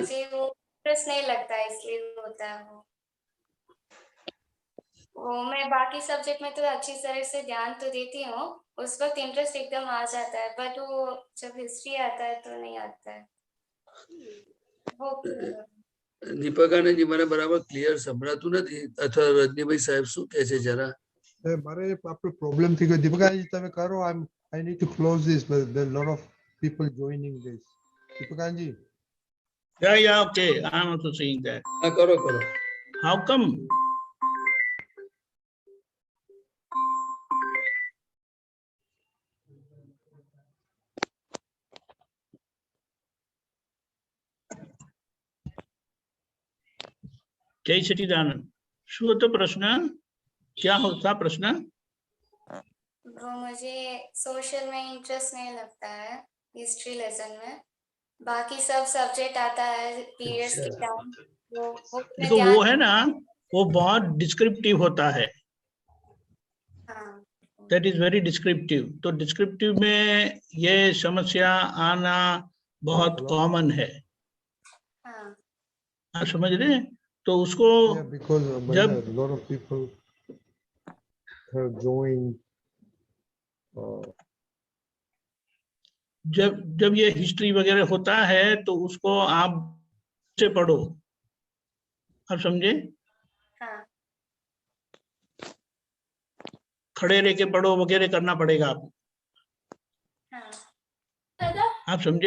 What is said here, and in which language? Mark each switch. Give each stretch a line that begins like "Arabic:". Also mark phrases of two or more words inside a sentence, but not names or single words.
Hindi: मुझे वो इंटरेस्ट नहीं लगता है, इसलिए होता है वो मैं बाकी सब्जेक्ट में तो अच्छी तरह से ध्यान तो देती हूँ, उस वक्त इंटरेस्ट एकदम आ जाता है, बट वो जब हिस्ट्री आता है तो नहीं आता है वो।
Gujarati: दीपक आनंद जी મને બરાબર ક્લિયર સંભળાતું નથી, અથવા રજનીભાઈ સાહેબ શું કહે છે જરા? મારે આપણે પ્રોબ્લેમ થઈ ગયો દીપકાજી તમે કરો.
English: I need to close this, but there are a lot of people joining this.
Gujarati: દીપકાજી.
English: Yeah, okay. I'm also saying that.
Gujarati: હા કરો કરો.
English: How come?
Hindi: जय सच्चिदानंद.
Gujarati: શું હતો પ્રશ્ન?
Hindi: क्या होता प्रश्न? वो मुझे सोशल में इंटरेस्ट नहीं लगता है, हिस्ट्री लेसन में। बाकी सब सब्जेक्ट आता है पीरियड्स के टाइम, वो देखो वो है ना, वो बहुत डिस्क्रिप्टिव होता है।
English: That is very descriptive.
Hindi: तो डिस्क्रिप्टिव में ये समस्या आना बहुत कॉमन है। आप समझ रहे हैं? तो उसको जब
English: lot of people have joined,
Hindi: जब ये हिस्ट्री वगैरह होता है तो उसको आप से पढ़ो, आप समझे। खड़े रह के पढ़ो वगैरह करना पड़ेगा आपको, आप समझे।